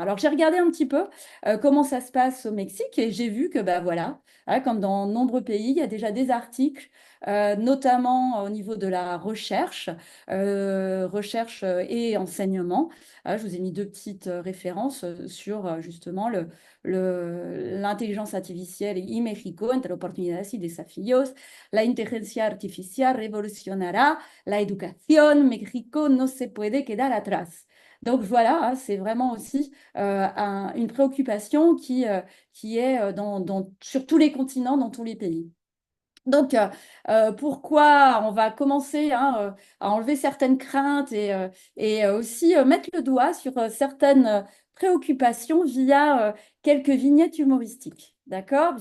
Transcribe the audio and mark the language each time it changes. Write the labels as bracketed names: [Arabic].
[French] Alors j'ai regardé un petit peu comment ça se passe au Mexique et j'ai vu que bah, voilà, hein, comme dans nombreux pays, il y a déjà des articles, notamment au niveau de la recherche, recherche et enseignement. Je vous ai mis deux petites références sur justement l'intelligence artificielle [Spanish] y México entre oportunidades y desafíos. La inteligencia artificial revolucionará la educación. México no se puede quedar atrás. [French] Donc voilà, hein, c'est vraiment aussi une préoccupation qui est sur tous les continents, dans tous les pays. Donc, pourquoi on va commencer hein, à enlever certaines craintes et aussi mettre le doigt sur certaines préoccupations via quelques vignettes humoristiques, d'accord?